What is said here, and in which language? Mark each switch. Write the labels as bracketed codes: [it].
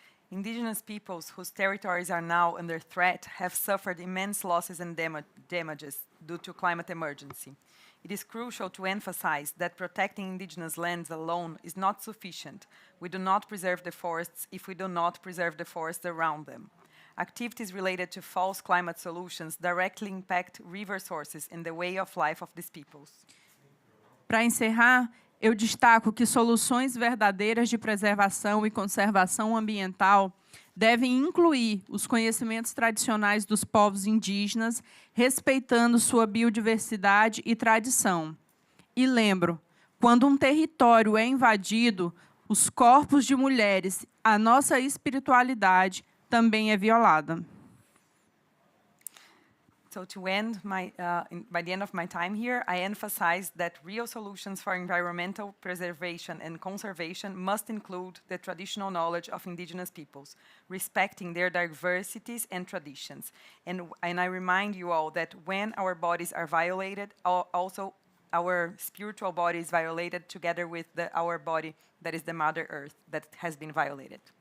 [en] Indigenous peoples whose territories are now under threat have suffered immense losses and damages due to climate emergency. It is crucial to emphasize that protecting indigenous lands alone is not sufficient. We do not preserve the forests if we do not preserve the forests around them. Activities related to false climate solutions directly impact river sources and the way of life of these peoples. [pt] Para encerrar, eu destaco que soluções verdadeiras de preservação e conservação ambiental devem incluir os conhecimentos tradicionais dos povos indígenas, respeitando sua biodiversidade e tradição. E lembro, quando um território é invadido, os corpos de mulheres, a nossa espiritualidade também é violada. [en] So to end by the end of my time here, I emphasize that real solutions for environmental preservation and conservation must include the traditional knowledge of indigenous peoples, respecting their diversities and traditions. And I remind you all that when our bodies are violated, also our spiritual body is violated together with our body that is the Mother Earth that has been violated.